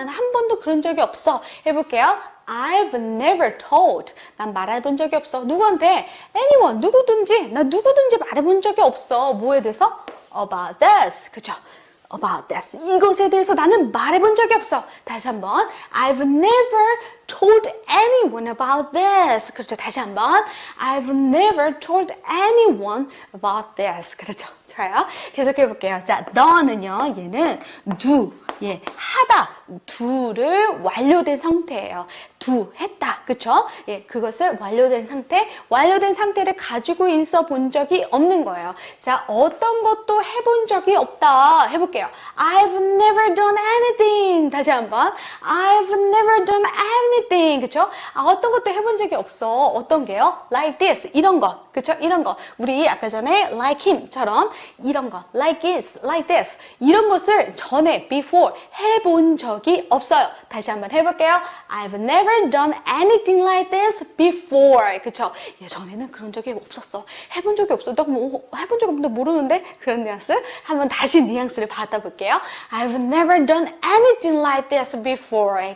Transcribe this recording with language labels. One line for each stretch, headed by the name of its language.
Korean: 난 한 번도 그런 적이 없어. 해볼게요.
English: I've never told.
Korean: 난 말해본 적이 없어. 누구한테? anyone. 누구든지. 나 누구든지 말해본 적이 없어. 뭐에 대해서?
English: about this.
Korean: 그렇죠?
English: about this.
Korean: 이것에 대해서 나는 말해본 적이 없어. 다시 한번.
English: I've never told anyone about this.
Korean: 그렇죠. 다시 한번.
English: I've never told anyone about this.
Korean: 그렇죠. 좋아요. 계속해 볼게요. 자, 너는요. 얘는 do. 예, 하다. do를 완료된 상태예요. do, 했다. 그쵸? 예, 그것을 완료된 상태를 가지고 있어 본 적이 없는 거예요. 자, 어떤 것도 해본 적이 없다. 해볼게요.
English: I've never done anything.
Korean: 다시 한번.
English: I've never done anything.
Korean: 그쵸? 어떤 것도 해본 적이 없어. 어떤 게요?
English: Like this.
Korean: 이런 거. 그쵸? 이런 거. 우리 아까 전에
English: like him
Korean: 처럼 이런 거.
English: Like this, like this.
Korean: 이런 것을 전에, before, 해본 적이 없어요. 다시 한번 해볼게요.
English: I've never done anything like this before.
Korean: 그쵸? 예전에는 그런 적이 없었어. 해본 적이 없어. 나 뭐 해본 적이 없는데 모르는데? 그런 뉘앙스? 한번 다시 뉘앙스를 받아볼게요.
English: I've never done anything like this before.